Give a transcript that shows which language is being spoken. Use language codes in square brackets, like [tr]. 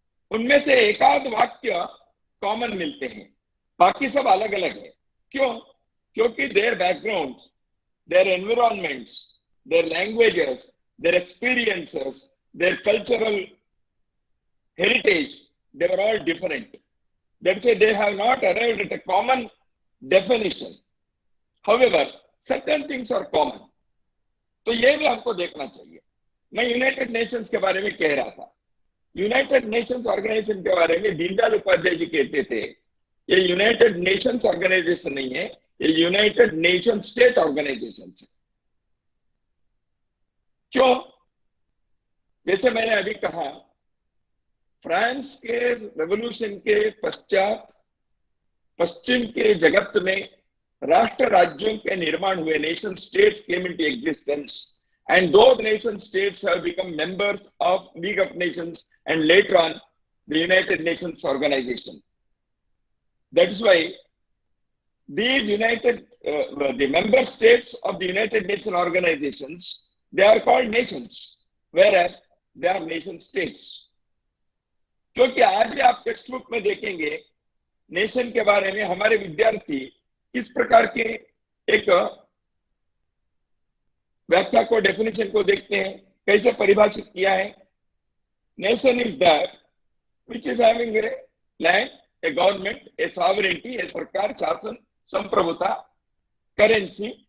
[hi] उनमें से एकाध वाक्य कॉमन मिलते हैं, बाकी सब अलग अलग है। क्यों? [en] क्योंकि their background, their environments, their languages, their experiences, their cultural heritage, they were all different. That's why they have not arrived at a common definition. However, certain things are common. [hi] तो ये भी हमको देखना चाहिए। मैं यूनाइटेड नेशंस के बारे में कह रहा था। यूनाइटेड नेशंस ऑर्गेनाइजेशन के बारे में दीनदयाल उपाध्याय जी कहते थे, ये यूनाइटेड नेशंस ऑर्गेनाइजेशन नहीं है, ये यूनाइटेड नेशन स्टेट ऑर्गेनाइजेशन है। क्यों? जैसे मैंने अभी कहा, फ्रांस के रेवोल्यूशन के पश्चात पश्चिम के जगत में राष्ट्र राज्यों के निर्माण हुए, [en] Nation states came into existence, and those nation states have become members of League of Nations and later on the United Nations organization. That is why these the member states of the United Nations organizations, they are called nations, whereas they are nation states. [hi] क्योंकि आज भी आप text book में देखेंगे nation के बारे में हमारे विद्यार्थी किस प्रकार के एक व्याख्या को, डेफिनेशन को देखते हैं, कैसे परिभाषित किया है। [en] nation is that which is having a land, a government, a sovereignty, a [hi] सरकार, शासन, संप्रभुता, [en] Currency.